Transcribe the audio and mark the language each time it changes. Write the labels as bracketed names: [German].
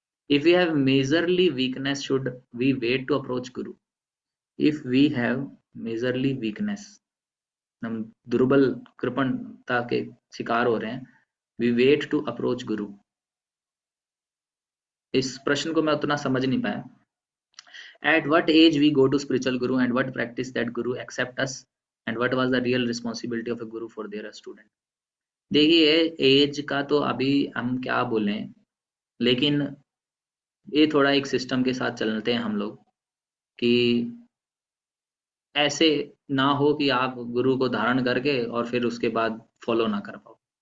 [English] If we have majorly weakness should we wait to approach guru? If we have majorly weakness, हम दुर्बल कृपणता के शिकार हो रहे हैं, we wait to approach guru. [Hindi] इस प्रश्न को मैं उतना समझ नहीं पाया। [English] At what age we go to spiritual guru and what practice that guru accept us and what was the real responsibility of a guru for their student? [Hindi] देखिए, as का तो अभी हम क्या बोलें, लेकिन ये थोड़ा एक सिस्टम के साथ चलते हैं हम लोग कि ऐसे ना हो कि आप गुरु को धारण करके और फिर उसके बाद फॉलो ना कर पाओ।